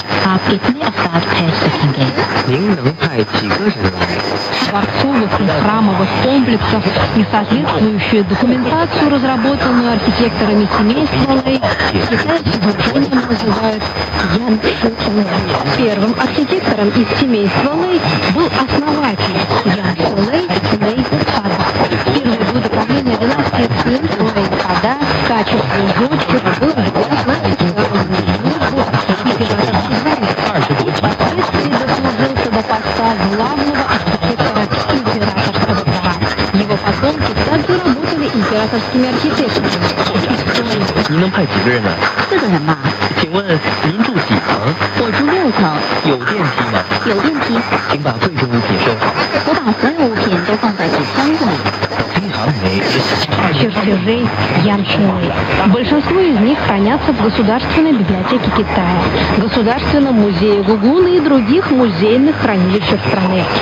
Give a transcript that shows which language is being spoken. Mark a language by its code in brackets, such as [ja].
[hi] आप कितने अफराद भेज सकेंगे? [zh] 您能派几个人来？ [ru] дворцовых и храмовых комплексов и соответствующую документацию, разработанную архитекторами семейства Лэй, китайцы выражением называют Янши Лэй. Первым архитектором из семейства Лэй был основатель Янши Лэй, Лэй Хада. В первые годы правления династии Цин Лэй Хада в качестве зодчего был взят на специальную службу императорский дворец. Впоследствии дослужился до поста главного архитектора императорского двора. Его потомки также работали императорскими архитекторами. [zh] 您能派几个人来？ 4个人吧，请问您住几层？我住6层，有电梯吗？有电梯。请把贵重物品收好。我把所有物品都放在纸箱子里。非常美。 [ru] чертежей Янши Лэй. Большинство из них хранятся в Государственной библиотеке Китая, Государственном музее Гугуна и других музейных хранилищах страны.